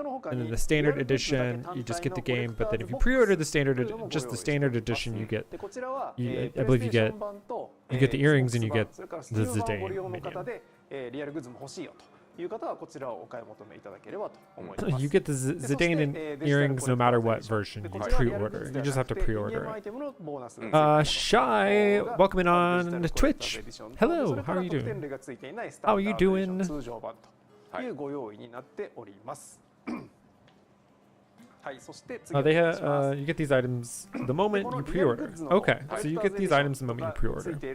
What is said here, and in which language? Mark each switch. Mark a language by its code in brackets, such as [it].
[en] And then the standard edition, you just get the game. But then if you pre-order the just the standard edition, you get, I believe you get the earrings and you get the Zidane minion. [ja] リアルグッズも欲しいよという方はこちらをお買い求めいただければと思います。 [en] You get the Zidane and earrings no matter what version you pre-order. You just have to pre-order it. Shy, welcome in on Twitch. Hello, how are you doing? How are you doing? [ja] というご用意になっております。はい、そして次 [en] They have you get these items the moment you pre-order. Okay, so you get these items the moment you pre-order.